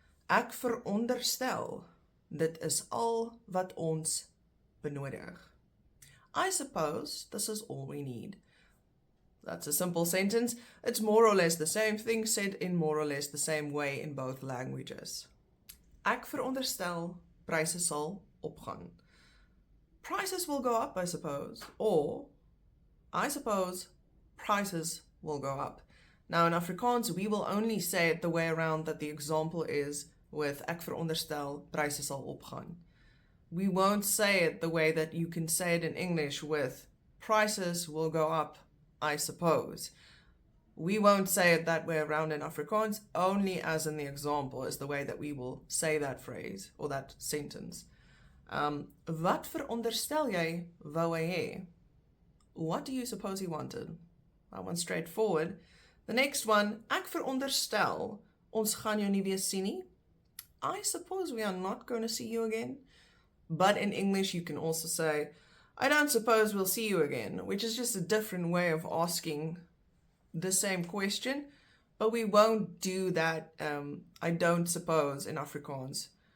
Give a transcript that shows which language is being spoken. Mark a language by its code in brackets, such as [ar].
[af] Ek veronderstel, dit is al wat ons benodig. [en] I suppose this is all we need. That's a simple sentence. It's more or less the same thing said in more or less the same way in both languages. [af] Ek veronderstel pryse sal opgaan. [en] Prices will go up, I suppose. Or, I suppose prices will go up. Now in Afrikaans, we will only say it the way around that the example is with [af] ek veronderstel pryse sal opgaan. [en] We won't say it the way that you can say it in English with prices will go up, I suppose. We won't say it that way around in Afrikaans, only as in the example is the way that we will say that phrase or that sentence. [af] Wat veronderstel jy wou hy hê? [en] What do you suppose he wanted? That one's straightforward. The next one, [af] ek veronderstel ons gaan jou nie weer sien nie. [en] I suppose we are not going to see you again. But in English, you can also say, I don't suppose we'll see you again, which is just a different way of asking the same question, but we won't do that, I don't suppose, in Afrikaans.